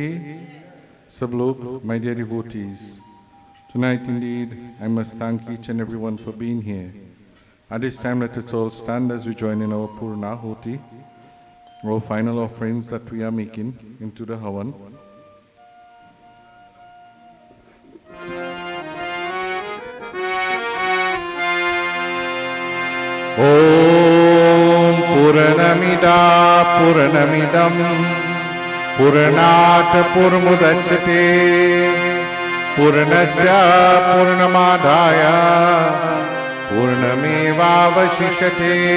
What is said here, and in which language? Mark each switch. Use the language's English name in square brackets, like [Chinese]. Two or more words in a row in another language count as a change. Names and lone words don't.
[Hindi] सब लोग, [English] my dear devotees, tonight indeed I must thank each and everyone for being here. At this time let us all stand as we join in our Purnahuti, our final offerings that we are making into the Havan. [Sanskrit] ॐ पूर्णमदः पूर्णमिदं पूर्णात् पूर्णमुदच्यते पूर्णस्य पूर्णमादाय पूर्णमेवावशिष्यते